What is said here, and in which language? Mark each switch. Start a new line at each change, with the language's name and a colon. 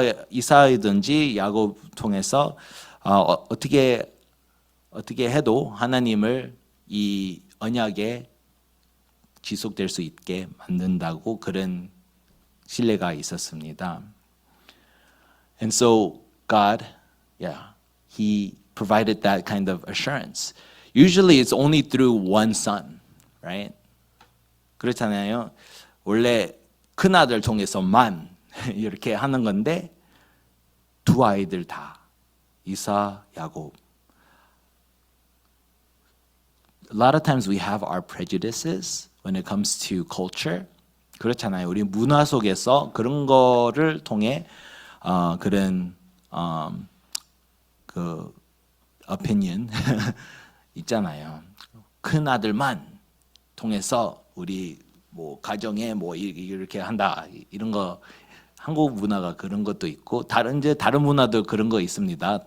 Korean: 이사이든지 야곱 통해서 어떻게 해도 하나님을 이 언약에 지속될 수 있게 만든다고 그런 신뢰가 있었습니다.
English: And so God, He provided that kind of assurance. Usually it's only through one son, right?
Korean: 그렇잖아요. 원래 큰 아들 통해서만 이렇게 하는 건데 2 아이들 다 이사, 야곱.
English: A lot of times we have our prejudices when it comes to culture.
Korean: 그렇잖아요. 우리 문화 속에서 그런 거를 통해 그런 그 opinion 있잖아요. 큰 아들만 통해서 우리 뭐 가정에 뭐 이렇게 한다 이런 거 한국 문화가 그런 것도 있고 다른 문화도 그런 거 있습니다.